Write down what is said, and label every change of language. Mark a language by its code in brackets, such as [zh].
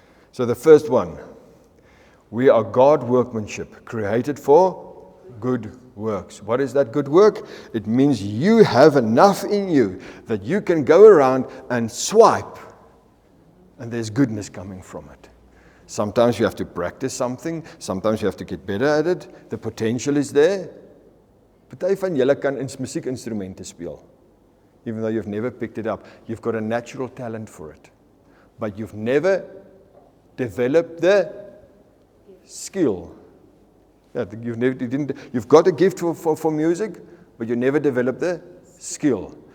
[en] So the first one, we are God workmanship, created for good works. What is that good work? It means you have enough in you that you can go around and swipe, and there's goodness coming from it. Sometimes you have to practice something, sometimes you have to get better at it. The potential is there. [af] Party van julle kan musiekinstrumente speel. [en] Even though you've never picked it up, you've got a natural talent for it. But you've never developed the skill. Yeah, you've got a gift for music, but you never develop the skill.